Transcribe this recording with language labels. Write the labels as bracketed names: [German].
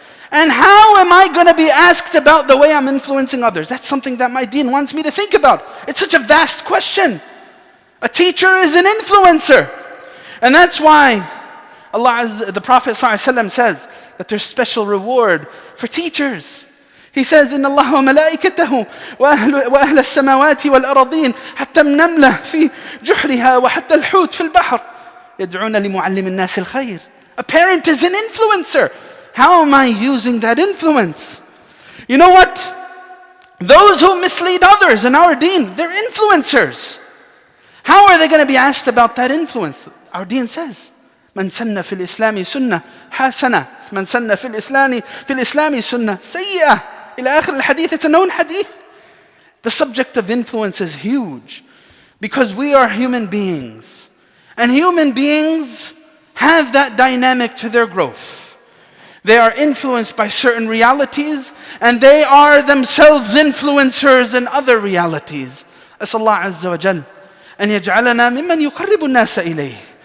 [English] And how am I going to be asked about the way I'm influencing others? That's something that my deen wants me to think about. It's such a vast question. A teacher is an influencer. And that's why the Prophet ﷺ says that there's special reward for teachers. He says, [Arabic] إن الله وملائكته وأهل السماوات والأرضين حتى النملة في جحرها وحتى الحوت في البحر يدعون لمعلم الناس الخير. [English] A parent is an influencer. How am I using that influence? You know what? Those who mislead others in our deen, they're influencers. How are they going to be asked about that influence? Our deen says, [Arabic] من سن في الإسلام سنة حسنة من سن في الإسلام سنة سيئة إلى آخر الحديث. [English] It's a known hadith. The subject of influence is huge because we are human beings. And human beings have that dynamic to their growth. They are influenced by certain realities and they are themselves influencers in other realities. [Arabic] أسأل الله عز وجل أن يجعلنا ممن يقرب الناس إليه.